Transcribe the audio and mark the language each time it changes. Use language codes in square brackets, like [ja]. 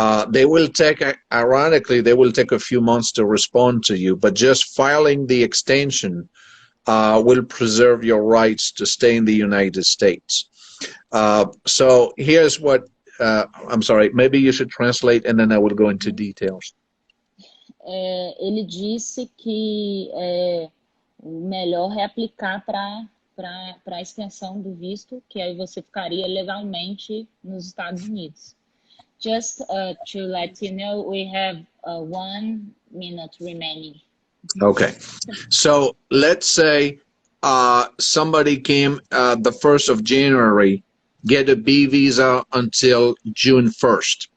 [en] They will take, ironically, they will take a few months to respond to you, but just filing the extension will preserve your rights to stay in the United States. So here's what, I'm sorry, maybe you should translate and then I will go into details. [pt] Ele disse que o melhor é aplicar para a extensão do visto, que aí você ficaria legalmente nos Estados Unidos. [en] Just to let you know, we have 1 minute remaining. Okay. So let's say somebody came the 1st of January, get a B visa until June 1st.